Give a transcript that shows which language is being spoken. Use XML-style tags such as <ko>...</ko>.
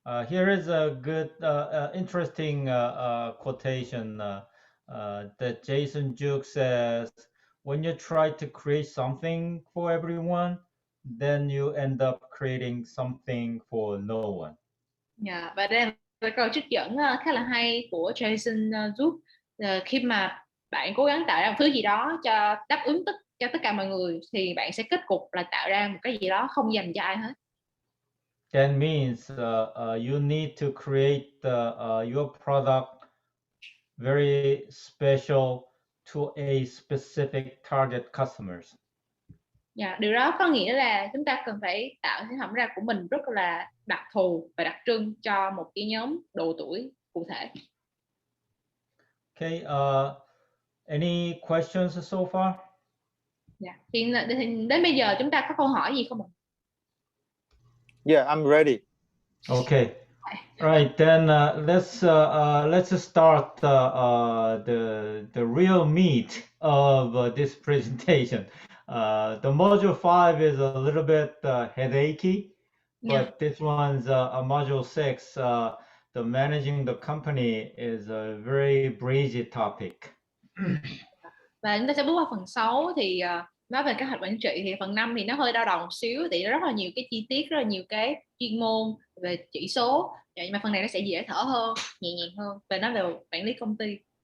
<en>Here is a good, interesting quotation that Jason Juk says, when you try to create something for everyone, then you end up creating something for no one.</en> <vi>Yeah, và đây là câu trích dẫn khá là hay của Jason Juk. Khi mà bạn cố gắng tạo ra một thứ gì đó cho đáp ứng cho tất cả mọi người thì bạn sẽ kết cục là tạo ra một cái gì đó không dành cho ai hết.</vi> <en>That means you need to create your product very special to a specific target customers.</en> <vi>Yeah, điều đó có nghĩa là chúng ta cần phải tạo sản phẩm ra của mình rất là đặc thù và đặc trưng cho một cái nhóm độ tuổi cụ thể.</vi> <en>Okay, any questions so far? Yeah.</en> <vi>Thì đến bây giờ chúng ta có câu hỏi gì không ạ?</vi> <en>Yeah, I'm ready. Okay. Right, then let's start the real meat of this presentation. The module 5 is a little bit headachy, but this one's a module 6. The managing the company is a very breezy topic.</en> <vi>Và chúng ta sẽ bước qua phần 6 thì nói về kế hoạch quản trị. Thì phần 5 thì nó hơi đau đầu một xíu, thì rất là nhiều cái chi tiết, rất là nhiều cái chuyên môn về chỉ số. Vậy mà phần này nó sẽ dễ thở hơn, nhẹ nhàng hơn về nói về quản lý công ty.</vi>